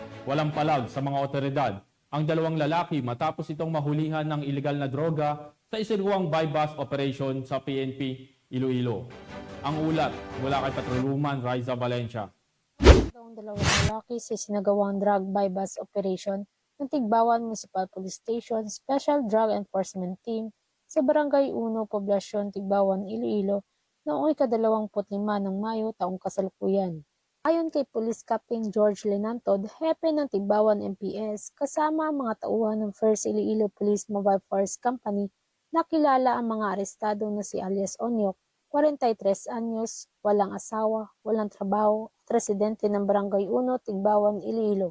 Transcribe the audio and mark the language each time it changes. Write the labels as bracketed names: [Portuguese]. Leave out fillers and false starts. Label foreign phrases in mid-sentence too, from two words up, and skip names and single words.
[Filipino] walang palag sa mga otoridad ang dalawang lalaki matapos itong mahulihan ng ilegal na droga sa isiriwang [English] buy-bust operation [Filipino] sa PNP Iloilo. Ang ulat mula kay Patrolwoman Riza Valencia. Ang dalawang lalaki sa sinagawang drug [English] buy-bust operation [Filipino] ng Tigbawan Municipal Police Station Special Drug Enforcement Team sa Barangay 1, Poblasyon, Tigbawan, Iloilo noong ika-25 ng Mayo taong kasalukuyan. Ayon kay Police Captain George Lenantod, hepe ng Tigbawan MPS, kasama ang mga tauhan ng First Iloilo Police Mobile Force Company, nakilala ang mga arestado na si alias Onyok, 43 anyos, walang asawa, walang trabaho, at residente ng Barangay 1, Tigbawan, Iloilo.